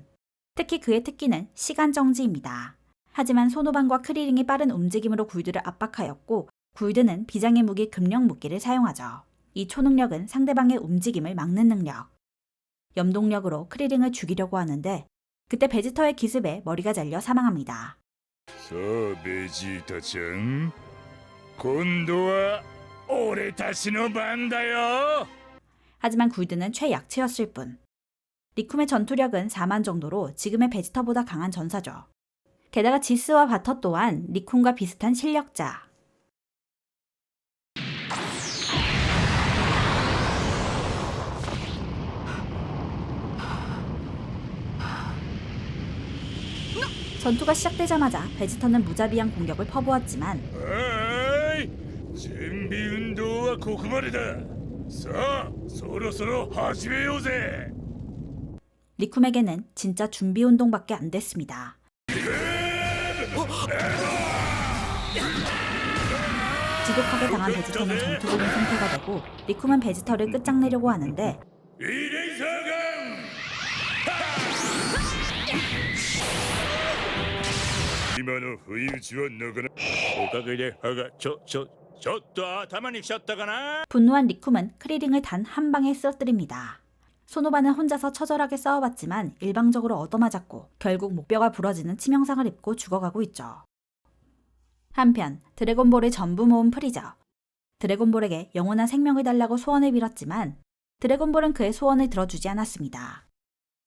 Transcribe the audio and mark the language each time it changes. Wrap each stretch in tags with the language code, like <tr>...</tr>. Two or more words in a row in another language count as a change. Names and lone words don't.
<ko>특히 그의 특기는 시간 정지입니다. 하지만 소노반과 크리링이 빠른 움직임으로 굴드를 압박하였고 굴드는 비장의 무기 금령 무기를 사용하죠. 이 초능력은 상대방의 움직임을 막는 능력. 염동력으로 크리링을 죽이려고 하는데 그때 베지터의 기습에 머리가 잘려 사망합니다.</ko> <ja>さあベジータちゃん、今度は俺たちの番だよ。</ja> <ko>하지만 굴드는 최약체였을 뿐. 리쿰의 전투력은 4만 정도로 지금의 베지터보다 강한 전사죠. 게다가 지스와 바터 또한 리쿰과 비슷한 실력자. 전투가 시작되자마자 베지터는 무자비한 공격을 퍼부었지만</ko> <ja>はい、準備運動はここまでだ。さあそろそろ始めようぜ。</ja> <ko>리쿰에게는 진짜 준비 운동밖에 안 됐습니다. 지독하게 당한 베지터는 전투복인 상태가 되고 리쿰은 베지터를 끝장내려고 하는데</ko> <ja>イレイザーガン。今の不意打ちはなかなかおかげで歯がちょっと頭にきちゃったかな。</ja> <ko>분노한 리쿰은 크리링을 단 한 방에 쓰러뜨립니다. 소노반은 혼자서 처절하게 싸워봤지만 일방적으로 얻어맞았고 결국 목뼈가 부러지는 치명상을 입고 죽어가고 있죠. 한편 드래곤볼을 전부 모은 프리저. 드래곤볼에게 영원한 생명을 달라고 소원을 빌었지만 드래곤볼은 그의 소원을 들어주지 않았습니다.</ko>